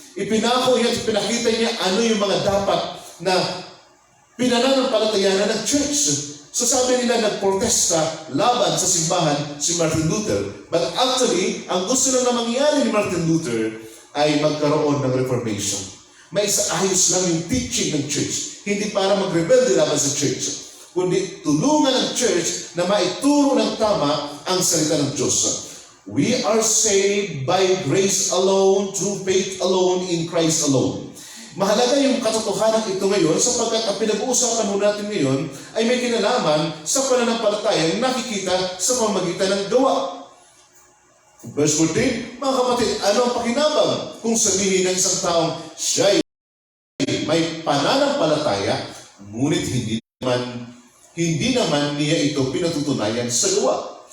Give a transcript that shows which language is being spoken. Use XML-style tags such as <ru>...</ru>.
<tl>Ipinako niya at pinakita niya ano yung mga dapat na pinananampalatayanan ng church. So sabi nila, nagprotesta laban sa simbahan si Martin Luther.</tl> <en>But actually,</en> <tl>ang gusto lang na mangyari ni Martin Luther ay magkaroon ng Reformation. May ayos lang yung teaching ng church. Hindi para magrebelde laban sa church, kundi tulungan ng church na maituro ng tama ang salita ng Diyos.</tl> <en>We are saved by grace alone, through faith alone, in Christ alone.</en> <tl>Mahalaga yung katotohanan ito ngayon sapagkat ang pinag-uusapan ho natin ngayon ay may kinalaman sa pananampalataya na nakikita sa pamamagitan ng gawa. Verse 14, mga kapatid, ano ang pakinabang kung sabihin ng isang taong siya may pananampalataya, ngunit hindi naman niya ito pinatutunayan sa gawa?</tl>